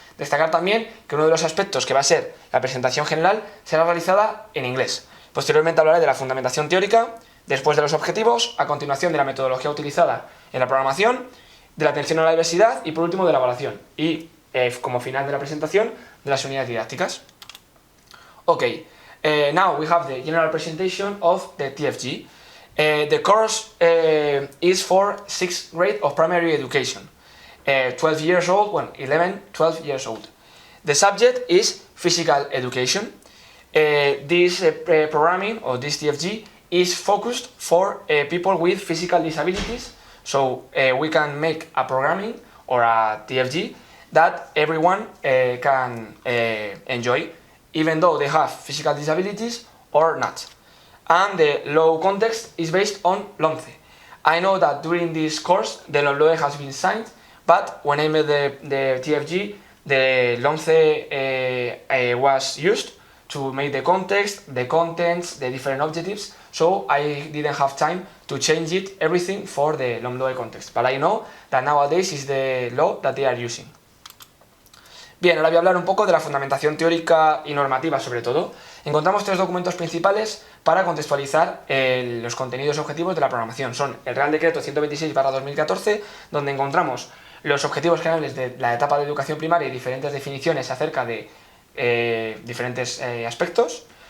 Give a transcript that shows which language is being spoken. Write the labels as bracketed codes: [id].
[es] Destacar también que uno de los aspectos que va a ser la presentación general será realizada en inglés. Posteriormente hablaré de la fundamentación teórica, después de los objetivos, a continuación de la metodología utilizada en la programación, de la atención a la diversidad y por último de la evaluación. Y como final de la presentación, de las unidades didácticas. [en] Okay, now we have the general presentation of the TFG. The course is for 6th grade of primary education. 12 years old, well, 11, 12 years old. The subject is physical education. This programming, or this TFG, is focused for people with physical disabilities. So we can make a programming or a TFG that everyone can enjoy, even though they have physical disabilities or not. And the law context is based on LOMCE. I know that during this course the LOMLOE has been signed, but when I made the TFG, the LOMCE was used to make the context, the contents, the different objectives, so I didn't have time to change it, everything for the LOMLOE context. But I know that nowadays is the law that they are using. [es] Bien, ahora voy a hablar un poco de la fundamentación teórica y normativa sobre todo. Encontramos tres documentos principales para contextualizar los contenidos objetivos de la programación. Son el Real Decreto 126/2014, donde encontramos los objetivos generales de la etapa de educación primaria y diferentes definiciones acerca de diferentes aspectos.